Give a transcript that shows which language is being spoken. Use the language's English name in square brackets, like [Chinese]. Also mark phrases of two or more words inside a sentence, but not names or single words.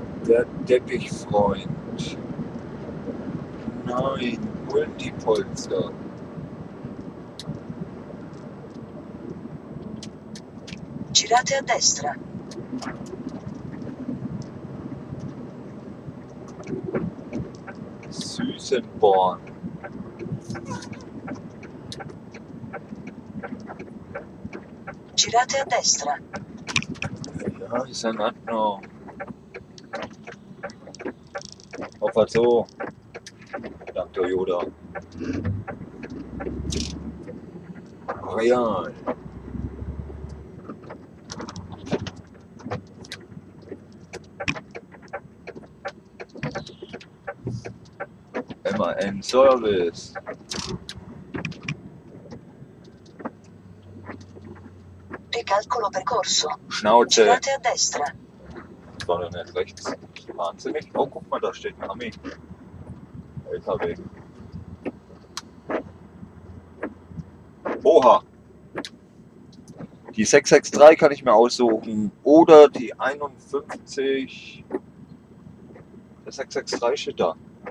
[German] Der Teppichfreund. Nein, Multipolster. [Italian] Girate a destra. [German] Süßenborn. [Italian] Girate a destra. [German] Ja, ist in Ordnung. Auf so. Dank Toyota. Real. MAN Service. [Italian] Ricalcolo percorso. [German] Schnauze. [Italian] Girate a destra. [German] Das war doch nicht rechts. Wahnsinnig. Oh, guck mal, da steht ein Ami. LKW. Oha. Die 663 kann ich mir aussuchen. Oder die 51. Der 663 steht da.